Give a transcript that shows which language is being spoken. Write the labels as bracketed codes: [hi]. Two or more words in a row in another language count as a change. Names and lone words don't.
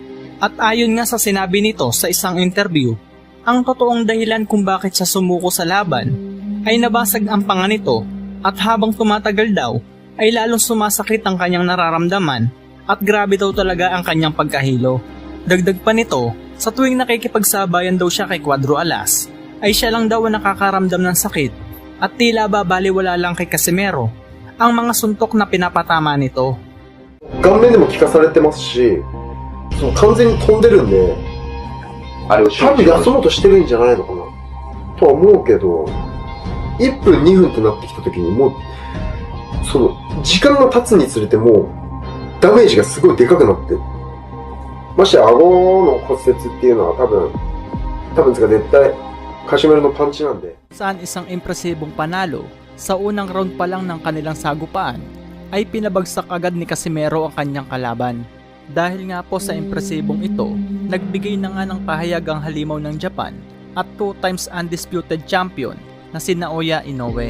[tl] At ayon nga sa sinabi nito sa isang interview, ang totoong dahilan kung bakit siya sumuko sa laban ay nabasag ang panga nito at habang tumatagal daw ay lalong sumasakit ang kanyang nararamdaman at grabe daw talaga ang kanyang pagkahilo. Dagdag pa nito, sa tuwing nakikipagsabayan daw siya kay Cuadro Alas, ay siya lang daw ang nakakaramdam ng sakit at tila babaliwala lang kay Casimero ang mga suntok na pinapatama nito. [ja] 顔面でも効かされてますし、完全に飛んでるんで、あれを多分休もうとしてるんじゃないのかなとは思うけど、1分2分となってきた時にもう時間が経つにつれてもうダメージがすごいでかくなって、ましてや顎の骨折っていうのは多分絶対カシメロのパンチなんで。 [tl] Saan isang impresibong panalo sa unang round pa lang ng kanilang sagupaan ay pinabagsak agad ni Casimero ang kanyang kalaban. Dahil nga po sa impresibong ito, nagbigay na nga ng pahayag ang halimaw ng Japan at 2 [en] times undisputed champion [tl] na si Naoya Inoue.